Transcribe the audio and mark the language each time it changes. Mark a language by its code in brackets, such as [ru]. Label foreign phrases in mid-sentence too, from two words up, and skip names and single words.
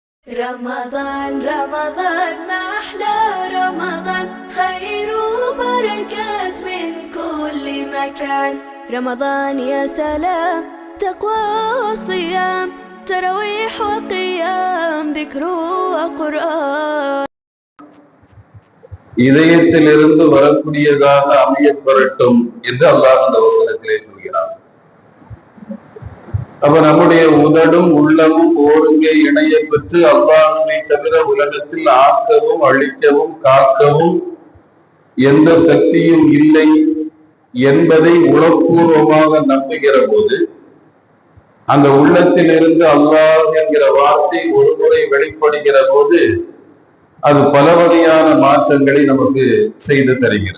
[ar] رمضان رمضان ما أحلى رمضان، خير وبركات من كل مكان. رمضان يا سلام، تقوى وصيام، تراويح وقيام، ذكر وقرآن. [ta] இதயத்திலிருந்து வரக்கூடியதாக அமையப்பெறட்டும் என்று அல்லாஹ் அந்த வசனத்திலே சொல்கிறார். அப்ப நம்முடைய உதடும் உள்ளமும் ஒருங்கே இணைய பெற்று அல்லாஹ்வை தவிர உலகத்தில் ஆக்கவும் அழிக்கவும் காக்கவும் எந்த சக்தியும் இல்லை என்பதை உளப்பூர்வமாக நம்புகிற போது அந்த உள்ளத்தில் இருந்து அல்லாஹ் என்கிற வார்த்தை ஒரு முறை வெளிப்படுகிற போது அது பல வகையான மாற்றங்களை நமக்கு செய்து தருகிறது.